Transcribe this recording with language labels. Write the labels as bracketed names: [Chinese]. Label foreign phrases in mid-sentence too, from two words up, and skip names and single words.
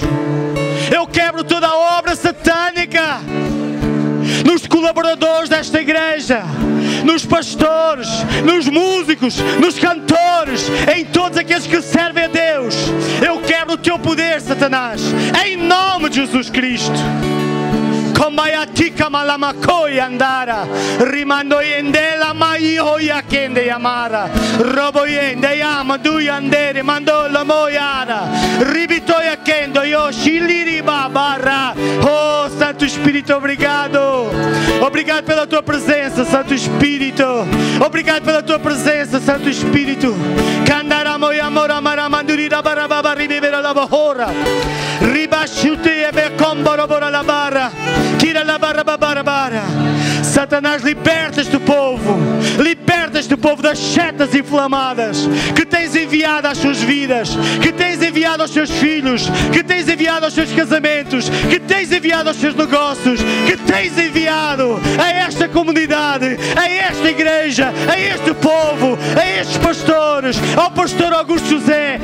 [Portuguese] Eu quebro toda a obra satânica nos colaboradores desta igreja, nos pastores, nos músicos, nos cantores, em todos aqueles que servem a Deus. Eu quebro o teu poder, Satanás, em nome de Jesus Cristo. Combayatika malamakoy andara, rimandoyendela maihoya kende yamara, roboyende yamadu yandere mandola moyara, ribitoya kendo yoshiliri babara. Oh, Santo Espírito, obrigado. Obrigado pela tua presença, Santo Espírito. Obrigado pela tua presença, Santo Espírito. Kandara moya mora maramandurira barababa ribera la bahora, ribashute ebe kombora bora la barra. Tira la barra barra barra. Satanás, liberta este povo. Liberta este povo das setas inflamadas que tens enviado às suas vidas, que tens enviado aos seus filhos, que tens enviado aos seus casamentos, que tens enviado aos seus negócios, que tens enviado a esta comunidade, a esta igreja, a este povo, a estes pastores, ao pastor Augusto José.